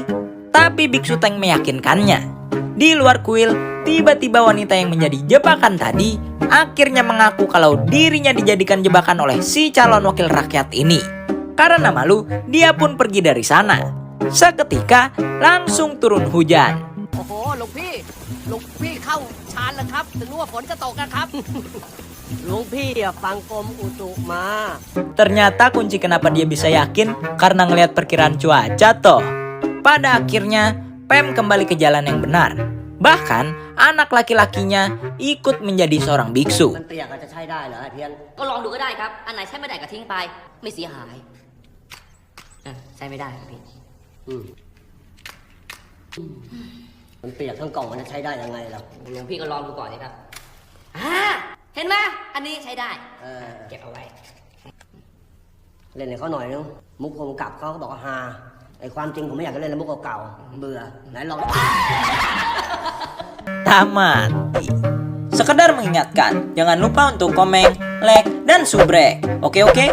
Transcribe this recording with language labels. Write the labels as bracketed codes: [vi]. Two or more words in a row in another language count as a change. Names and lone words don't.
[id] Tapi Biksu Teng meyakinkannya. Di luar kuil, tiba-tiba wanita yang menjadi jebakan tadi akhirnya mengaku kalau dirinya dijadikan jebakan oleh si calon wakil rakyat ini. Karena malu, dia pun pergi dari sana. Seketika langsung turun hujan. [th] โอ้โหหลวงพี่เข้าชานแล้วครับ ถึงรู้ว่าฝนจะตกนะครับ หลวงพี่อะฟังกรมอุตุมา [id] Ternyata kunci kenapa dia bisa yakin karena ngelihat perkiraan cuaca toh. Pada akhirnya, Pem kembali ke jalan yang benar. Bahkan, anak laki-lakinya ikut menjadi seorang biksu. [th] มันเปียกอาจจะใช้ได้เหรอไอ้เพียน ก็ลองดูก็ได้ครับ อันไหนใช้ไม่ได้ก็ทิ้งไป ไม่เสียหายใช้ไม่ได้ครับพี่ มันเปียกทั้งกล่องมันจะใช้ได้ยังไงล่ะ หลวงพี่ก็ลองดูก่อนเลยครับเห็นไหมอันนี้ใช้ได้ เก็บเอาไว้ เล่นให้เขาหน่อยนึงมุกผมกลับเขาก็บอกว่าฮาไอ้ความจริงผมไม่อยากจะเล่นแล้วมุกเก่าๆเบื่อไหนลอง [id] Tamat. Sekedar mengingatkan, jangan lupa untuk komen, like, dan subrek. Oke?